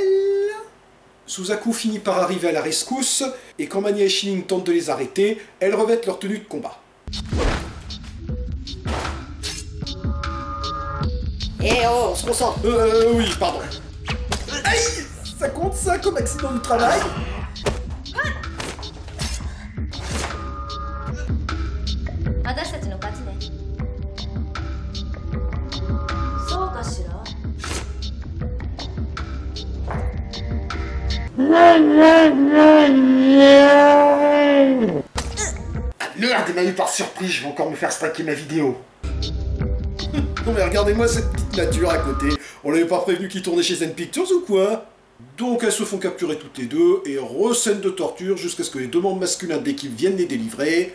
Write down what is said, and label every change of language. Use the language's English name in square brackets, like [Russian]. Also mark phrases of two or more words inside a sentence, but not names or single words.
[French] Suzaku finit par arriver à la rescousse, et quand Manya et Shilling tentent de les arrêter, elles revêtent leur tenue de combat. Eh oh, on se concentre. Oui, pardon. Aïe! Ça compte ça comme accident du travail? [Japanese] 私たちの勝ちね。そうかしら。 [French] Ah merde, il m'a eu par surprise, je vais encore me faire striker ma vidéo. Non mais regardez-moi cette petite nature à côté. On l'avait pas prévenu qu'il tournait chez Zen Pictures ou quoi? Donc elles se font capturer toutes les deux et re-scène de torture jusqu'à ce que les deux membres masculins de l'équipe viennent les délivrer.